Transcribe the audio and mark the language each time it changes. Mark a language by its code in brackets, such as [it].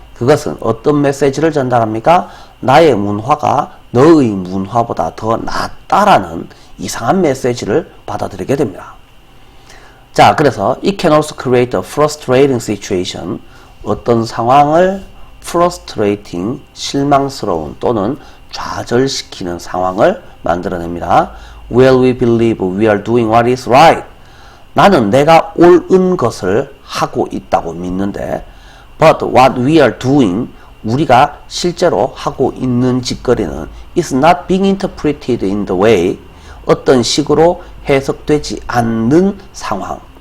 [ko] 그것은 어떤 메시지를 전달합니까? 나의 문화가 너의 문화보다 더 낫다라는 이상한 메시지를 받아들이게 됩니다. 자, 그래서 [en] it can also create a frustrating situation. [ko] 어떤 상황을 frustrating, 실망스러운 또는 좌절시키는 상황을 만들어냅니다. [en] Well, we believe we are doing what is right. [ko] 나는 내가 옳은 것을 하고 있다고 믿는데 [en] But what we are doing, [ko] 우리가 실제로 하고 있는 짓거리는 [en] is not being interpreted in the way, [ko] 어떤 식으로 해석되지 않는 상황.